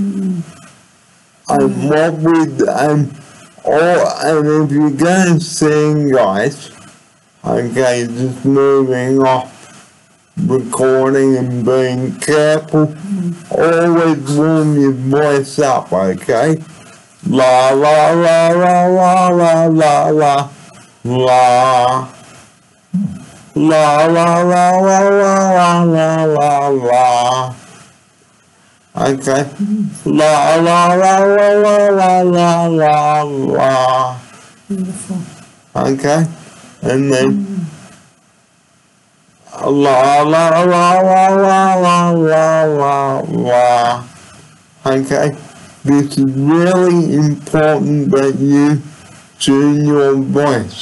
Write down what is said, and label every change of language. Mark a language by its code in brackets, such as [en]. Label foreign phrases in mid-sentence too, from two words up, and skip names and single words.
[en] And what and if you're going to sing, guys, okay, just moving off recording and being careful. Always warm your voice up, okay? La la la la la la la la la. La la la la la la la la. Okay. La la la la la la la la la. Beautiful. Okay. And then la la la la la la la la la. Okay. This is really important that you tune your voice.